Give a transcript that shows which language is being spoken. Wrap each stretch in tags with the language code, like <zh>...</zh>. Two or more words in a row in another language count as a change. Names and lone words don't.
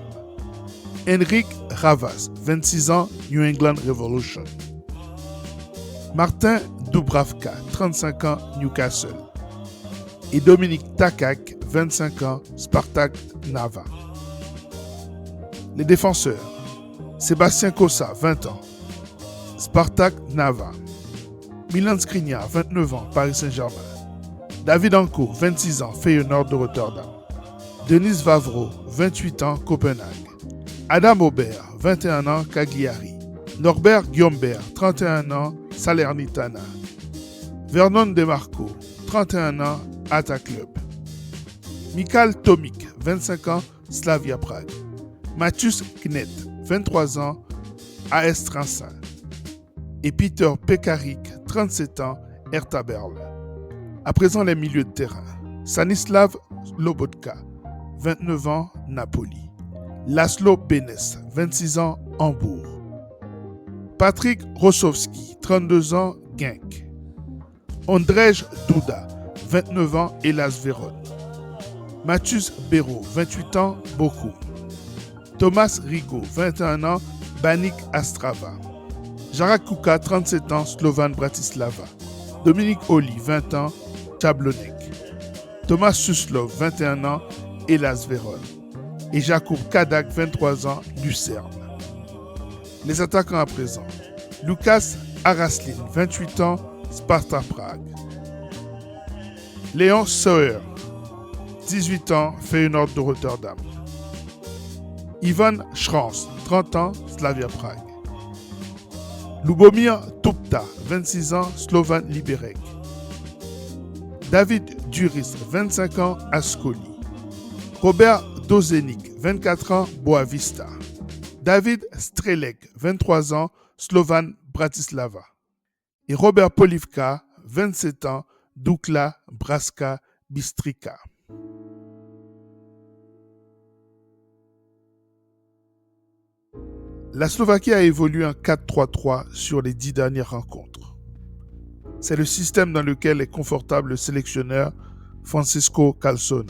<fr>Henrik Ravas, 26 ans, New England Revolution. Martin Dubravka, 35 ans, Newcastle. Et Dominic Takak, 25 ans, Spartak Nava. Les défenseurs, Sébastien Kosa, 20 ans, Spartak Nava. Milan Skriniar, 29 ans, Paris Saint-Germain. David Anko, 26 ans, Feyenoord de Rotterdam. Denis Vavro, 28 ans, Copenhague. Adam Aubert, 21 ans, Cagliari. Norbert Guillaumbert, 31 ans, Salernitana. Vernon Demarco, 31 ans, Atta Club. Michal Tomic, 25 ans, Slavia Prague. Matthius Knet, 23 ans, AS Trenčín. Et Peter Pekarik, 37 ans, Hertha Berlin. À présent, les milieux de terrain. Stanislav Lobotka, 29 ans, Napoli. Laszlo Benes, 26 ans, Hambourg. Patrick Rosowski, 32 ans, Genk. Ondrej Duda, 29 ans, Hellas Vérone. Mathus Béraud, 28 ans, Bochum. Thomas Rigaud, 21 ans, Baník Ostrava. Jarek Kuka, 37 ans, Slovan Bratislava. Dominique Oli, 20 ans, Jablonec. Thomas Suslov, 21 ans, Hellas Vérone. Et Jakub Kadak, 23 ans, Lucerne. Les attaquants à présent. Lukas Araslin, 28 ans, Sparta Prague. Léon Sauer, 18 ans, Feyenoord de Rotterdam. Ivan Schranz, 30 ans, Slavia Prague. Lubomir Tupta, 26 ans, Slovan Liberec. David Duris, 25 ans, Ascoli. Robert Dozenik, 24 ans, Boavista. David Strelec, 23 ans, Slovan Bratislava. Et Robert Polivka, 27 ans, Dukla Braska Bistrica. La Slovaquie a évolué en 4-3-3 sur les 10 dernières rencontres. C'est le système dans lequel est confortable le sélectionneur Francesco Calzona.</fr>